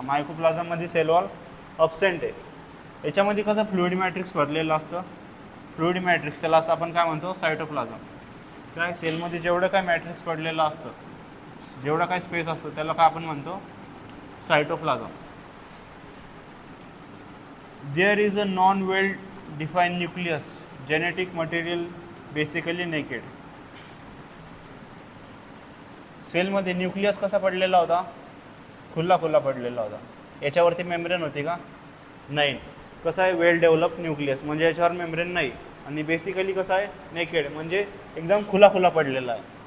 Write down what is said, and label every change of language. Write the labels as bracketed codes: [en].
[mr] मायक्रोप्लाझ्मामध्ये sale wall absent आहे. याच्यामध्ये कसं फ्लुइड मॅट्रिक्स भरलेलं असतं. फ्लुइड मॅट्रिक्स त्याला असं आपण काय म्हणतो, सायटोप्लाझम. काय सेलमध्ये जेवढं काय मॅट्रिक्स पडलेलं असतं, जेवढा काय स्पेस असतो त्याला काय आपण म्हणतो, cytoplasm. [en] There is a non-well defined nucleus, genetic material basically naked. [mr] सेलमध्ये न्यूक्लियस कसा पडलेला होता, खुला पडलेला होता. याच्यावरती मेम्ब्रेन होती का, नाही. कसं आहे, वेल डेव्हलप न्यूक्लियस म्हणजे याच्यावर मेम्ब्रेन नाही, आणि बेसिकली कसं आहे, नेकेड म्हणजे एकदम खुला पडलेला आहे.